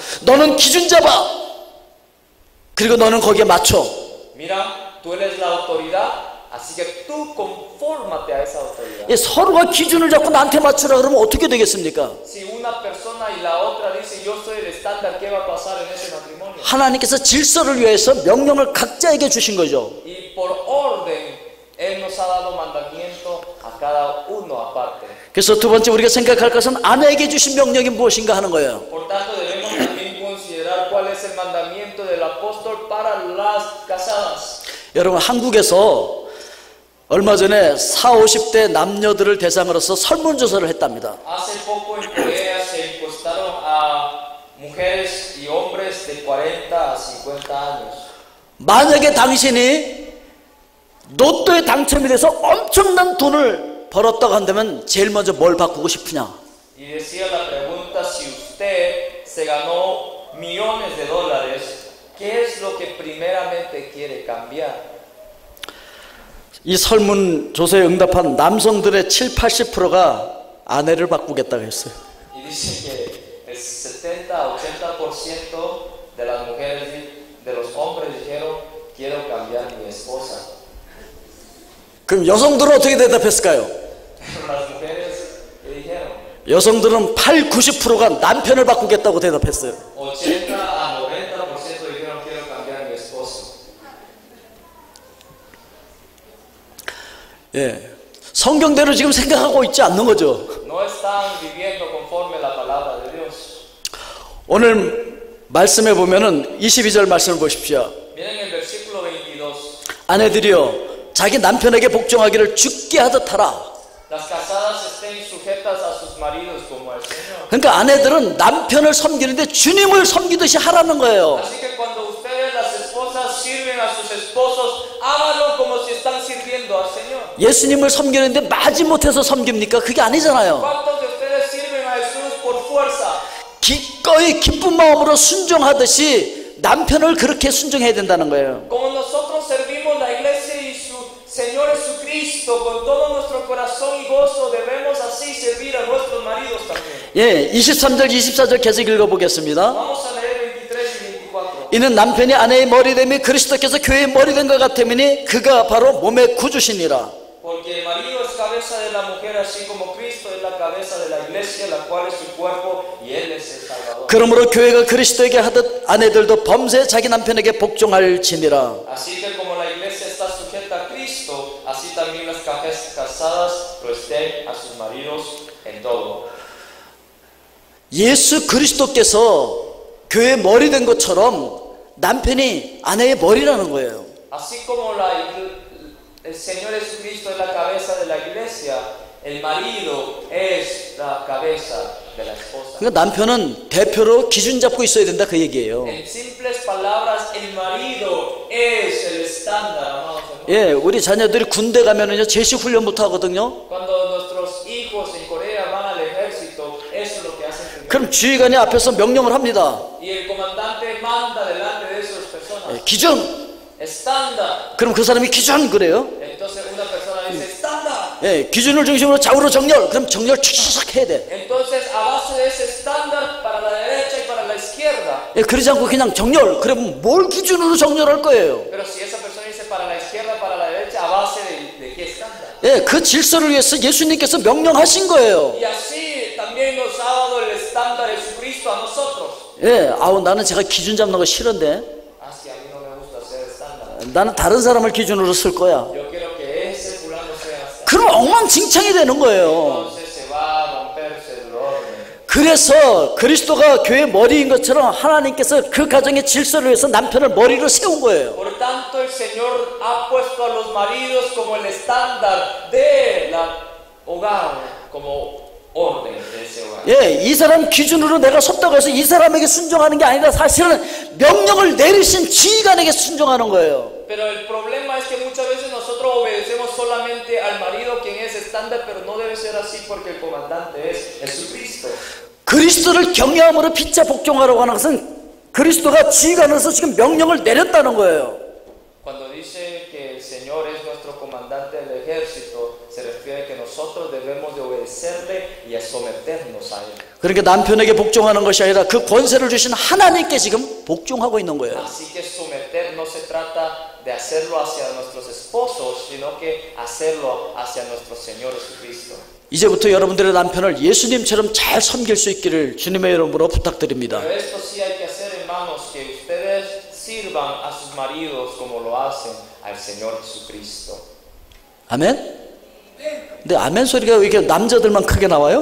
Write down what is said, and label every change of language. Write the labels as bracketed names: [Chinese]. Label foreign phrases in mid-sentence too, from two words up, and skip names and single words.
[Korean] 너는 기준 잡아. 그리고 너는 거기에 맞춰. [Spanish] Mira, tú eres la autoridad. Así que tú confórmate a esa autoridad. [Korean] 서로가 기준을 잡고 나한테 맞추라 그러면 어떻게 되겠습니까? [Spanish] Si una persona y la otra dice yo soy el estándar, ¿qué va a pasar en ese matrimonio? [Korean] 하나님께서 질서를 위해서 명령을 각자에게 주신 거죠. [Spanish] Y por orden, Él nos ha dado mandamiento a cada uno aparte. [Korean] 그래서 두 번째 우리가 생각할 것은 아내에게 주신 명령이 무엇인가 하는 거예요. [Spanish] Por tanto, debemos también considerar cuál es el mandamiento del apóstol para las casadas. [Korean] 여러분, 한국에서 얼마 전에 40, 50대 남녀들을 대상으로서 설문조사를 했답니다. [Spanish] Hace poco en Corea se encuestaron a mujeres y hombres de 40 a 50 años. [Korean] 만약에 당신이 로또에 당첨이 돼서 엄청난 돈을 벌었다고 한다면 제일 먼저 뭘 바꾸고 싶으냐? [Spanish] Y decía la pregunta, si usted se ganó millones de dólares, ¿qué es lo que primeramente quiere cambiar? [Korean] 이 설문조사에 응답한 남성들의 7, 80%가 아내를 바꾸겠다고 했어요. [Spanish] Y dice que el 70 a 80% de las mujeres, de los hombres dijeron, quiero cambiar mi esposa. [Korean] 그럼 여성들은 어떻게 대답했을까요? [Spanish] Pero las mujeres, ¿qué dijeron? [Korean] 여성들은 8, 90%가 남편을 바꾸겠다고 대답했어요. [Spanish] 80 a 90% dijeron, quiero cambiar mi esposo. [Korean] 예, 성경대로 지금 생각하고 있지 않는 거죠. [Spanish] No están viviendo conforme a la palabra de Dios. [Korean] 오늘 말씀에 보면은 22절 말씀을 보십시오. [Spanish] Miren el versículo 22. [Korean] 아내들이여 자기 남편에게 복종하기를 주께 하듯 하라. [Spanish] Las casadas estén sujetas a sus maridos como al Señor. [Korean] 그러니까 아내들은 남편을 섬기는데 주님을 섬기듯이 하라는 거예요. [Spanish] Así que cuando ustedes las esposas sirven a sus esposos, háganlo como si están sirviendo al Señor. [Korean] 예수님을 섬기는데 마지못해서 섬깁니까? 그게 아니잖아요. [Spanish] ¿Cuántos de ustedes sirven a Jesús por fuerza? [Korean] 기꺼이 기쁜 마음으로 순종하듯이 남편을 그렇게 순종해야 된다는 거예요. [Spanish] Como nosotros servimos la iglesia y su Señor Jesucristo con todo nuestro corazón y gozo, debemos así servir a nuestros maridos también. [Korean] 예, 23절 24절 계속 읽어보겠습니다. [Spanish] Vamos a leer 23 y 24. [Korean] 이는 남편이 아내의 머리됨이 그리스도께서 교회의 머리된 것 같음이니 그가 바로 몸의 구주시니라. [Spanish] Porque el marido es cabeza de la mujer, así como Cristo es la cabeza de la iglesia, la cual es su cuerpo, y Él es el Salvador. [Korean] 그러므로 교회가 그리스도에게 하듯 아내들도 범세 자기 남편에게 복종할지니라. [Spanish] Así que como la iglesia está sujeta a Cristo, así también las casadas lo estén a sus maridos en todo. [Korean] 예수 그리스도께서 교회의 머리 된 것처럼 남편이 아내의 머리라는 거예요. [Spanish] Así como el Señor Jesucristo es la cabeza de la iglesia, el marido es la cabeza de la esposa. [Korean] 그러니까 남편은 대표로 기준 잡고 있어야 된다 그 얘기예요. [Spanish] En simples palabras, el marido es el estándar, amados hermanos. [Korean] 예, 우리 자녀들이 군대 가면은요 제시 훈련부터 하거든요. [Spanish] Cuando nuestros hijos en Corea van al ejército, eso es lo que hacen primero. [Korean] 그럼 지휘관이 앞에서 명령을 합니다. [Spanish] Y el comandante manda delante de esas personas. [Korean] 예, 기준. [Spanish] Estándar. [Korean] 그럼 그 사람이 기준 그래요. [Spanish] Entonces una persona dice estándar. [Korean] 예, 기준을 중심으로 좌우로 정렬. 그럼 정렬 착착 해야 돼. [Spanish] Entonces a base de ese estándar para la derecha y para la izquierda. [Korean] 예, 그러지 않고 그냥 정렬. 그러면 뭘 기준으로 정렬할 거예요. [Spanish] Pero si esa persona dice para la izquierda, para la derecha, a base de qué estándar. [Korean] 예, 그 질서를 위해서 예수님께서 명령하신 거예요. [Spanish] Y así también nos ha dado el estándar Jesucristo a nosotros. [Korean] 예, 아우 나는 제가 기준 잡는 거 싫은데. [Spanish] Así a mí no me gusta ser estándar. [Korean] 나는 다른 사람을 기준으로 쓸 거야. [Spanish] Yo quiero que ese fulano sea estándar. [Korean] 그럼 엉망진창이 되는 거예요. [Spanish] Entonces se va a romperse el orden. [Korean] 그래서 그리스도가 교회의 머리인 것처럼 하나님께서 그 가정의 질서를 위해서 남편을 머리로 세운 거예요. [Spanish] Por tanto, el Señor ha puesto a los maridos como el estándar de la hogar, como orden de ese hogar. [Korean] 예, 이 사람 기준으로 내가 섰다고 해서 이 사람에게 순종하는 게 아니라 사실은 명령을 내리신 지휘관에게 순종하는 거예요. [Spanish] Pero el problema es que muchas veces nosotros obedecemos solo solamente al marido quien es estándar, pero no debe ser así porque el comandante es Jesucristo. [Korean] 그리스도를 경외함으로 피차 복종하라고 하는 것은 그리스도가 지휘관으로서 지금 명령을 내렸다는 거예요. [Spanish] Cuando dice que el Señor es nuestro comandante del ejército, se refiere a que nosotros debemos de obedecerle y a someternos a él. [Korean] 그러니까 남편에게 복종하는 것이 아니라 그 권세를 주신 하나님께 지금 복종하고 있는 거예요. [Spanish] Así que someter no se trata de hacerlo hacia nuestros esposos, sino que hacerlo hacia nuestro Señor Jesucristo. [Korean] 이제부터 여러분들의 남편을 예수님처럼 잘 섬길 수 있기를 주님의 이름으로 부탁드립니다. [Spanish] Pero esto sí hay que hacer, hermanos, que ustedes sirvan a sus maridos como lo hacen al Señor Jesucristo. [Korean] 아멘? 근데 아멘 소리가 왜 이렇게 남자들만 크게 나와요?